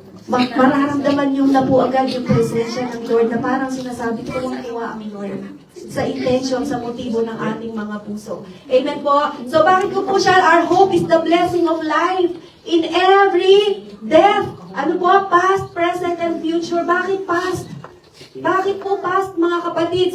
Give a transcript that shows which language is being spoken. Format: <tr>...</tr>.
<tl>Mararamdaman nyo na po agad yung presensya ng Lord na parang sinasabi ko lang tuwa ang Lord sa intention, sa motibo ng ating mga puso. Amen po. So bakit ko po siya,</tl> <en>our hope is the blessing of life in every death.</en> <tl>Ano po?</tl> <en>Past, present, and future. Bakit past?</en> <tl>Bakit po past, mga kapatid?</tl>